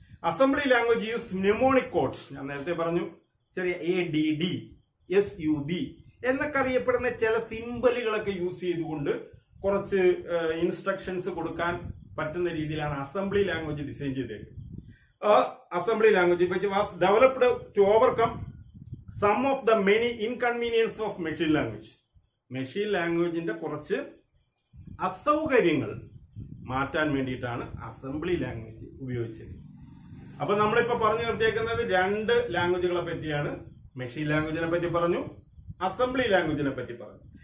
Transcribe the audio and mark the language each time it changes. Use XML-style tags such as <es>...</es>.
<en>Assembly language use mnemonic codes.</en> <ml>ഞാൻ നേരത്തെ പറഞ്ഞു, ചെറിയ ADD, SUB എന്നൊക്കെ അറിയപ്പെടുന്ന ചില സിംബലുകളൊക്കെ യൂസ് ചെയ്തുകൊണ്ട് കുറച്ച് ഇൻസ്ട്രക്ഷൻസ് കൊടുക്കാൻ പറ്റുന്ന രീതിയിലാണ് അസംബ്ലി ലാംഗ്വേജ് ഡിസൈൻ ചെയ്തേക്കുന്നത്.</ml> <en>Assembly language which was developed to overcome some of the many inconveniences of machine language.</en> <ml>Machine ലാംഗ്വേജിന്റെ കുറച്ച് അസൗകര്യങ്ങൾ മാറ്റാൻ വേണ്ടിയിട്ടാണ് അസംബ്ലി ലാംഗ്വേജ് ഉപയോഗിച്ചത്. അപ്പൊ നമ്മളിപ്പോ പറഞ്ഞു നിർത്തിയേക്കുന്നത് 2 ലാംഗ്വേജുകളെ പറ്റിയാണ്. മെഷീൻ ലാംഗ്വേജിനെ പറ്റി പറഞ്ഞു, അസംബ്ലി ലാംഗ്വേജിനെ പറ്റി പറഞ്ഞു.</ml>